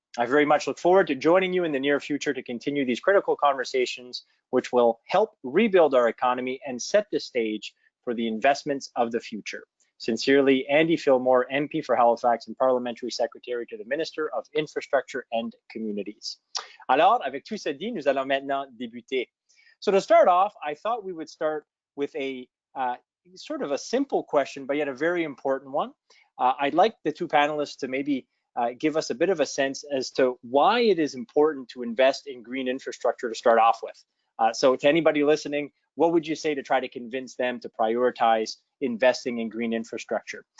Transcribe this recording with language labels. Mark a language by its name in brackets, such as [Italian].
[English] I very much look forward to joining you in the near future to continue these critical conversations, which will help rebuild our economy and set the stage for the investments of the future. Sincerely, Andy Fillmore, MP for Halifax and Parliamentary Secretary to the Minister of Infrastructure and Communities. [French] Alors, avec tout ça dit, nous allons maintenant débuter. [English] So to start off, I thought we would start with a sort of a simple question, but yet a very important one. I'd like the two panelists to maybe give us a bit of a sense as to why it is important to invest in green infrastructure to start off with. So to anybody listening, what would you say to try to convince them to prioritize investing in green infrastructure?